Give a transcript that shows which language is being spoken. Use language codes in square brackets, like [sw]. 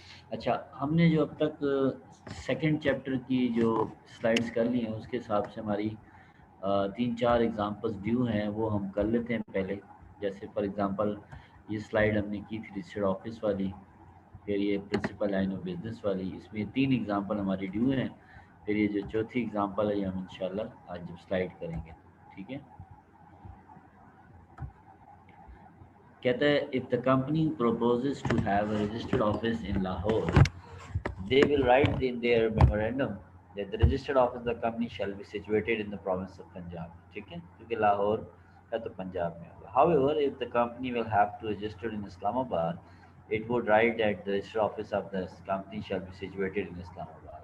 [ur] اچھا ہم نے جو اب تک سیکنڈ چیپٹر کی جو سلائڈس کر لی ہیں اس کے حساب سے ہماری تین چار ایگزامپلس ڈیو ہیں وہ ہم کر لیتے ہیں پہلے. جیسے فار ایگزامپل یہ سلائڈ ہم نے کی تھی رجسٹرڈ آفس والی، پھر یہ پرنسپل لائن آف بزنس والی. اس میں تین ایگزامپل ہماری ڈیو ہیں. پھر یہ جو چوتھی ایگزامپل ہے یہ ہم انشاءاللہ آج جب سلائڈ کریں گے. ٹھیک ہے. [en] کہتا ہے if the company proposes to have a registered office in Lahore, they will write in their memorandum that the registered office of the company shall be situated in the province of Punjab. [ur] ٹھیک ہے کیونکہ لاہور ہے تو پنجاب میں ہوگا. [en] However, if the company will have to register in Islamabad, it would write that the registered office of the company shall be situated in Islamabad.